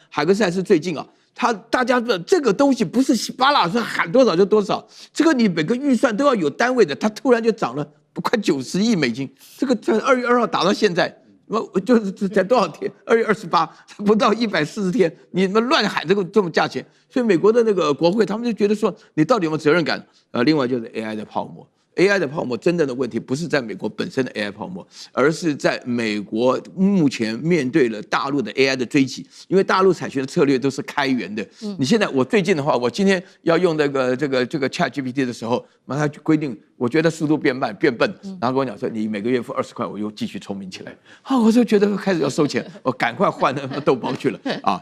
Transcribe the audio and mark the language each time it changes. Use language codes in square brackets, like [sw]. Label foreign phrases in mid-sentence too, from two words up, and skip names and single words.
[zh] 海格賽斯最近大家的這個東西不是稀巴爛，是喊多少就多少，這個你每個預算都要有單位的，它突然就漲了快90億美金，這個在2月2號打到現在，就是才多少天？2月28，不到140天，你們亂喊這麼價錢，所以美國的那個國會他們就覺得說，你到底有沒有責任感？另外就是 AI 的泡沫。AI 的泡沫真正的問題不是在美國本身的 AI 泡沫，而是在美國目前面對了大陸的 AI 的追擊，因為大陸採取的策略都是開源的。你現在我最近的話，我今天要用這個 ChatGPT 的時候，他就規定，我覺得速度變慢變笨，然後跟我講說你每個月付20塊，我又繼續聰明起來。我就覺得開始要收錢，我趕快換那個豆包去了啊！